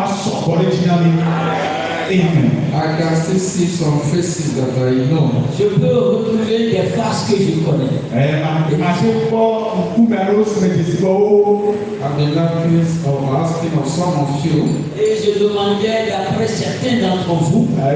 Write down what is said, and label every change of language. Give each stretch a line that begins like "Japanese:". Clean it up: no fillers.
English: I can still see some faces that I know.
French: Je peux retrouver des faces que je connais.
English: I've been asking of some of you.
French: Et je demandais d'après certains d'entre vous.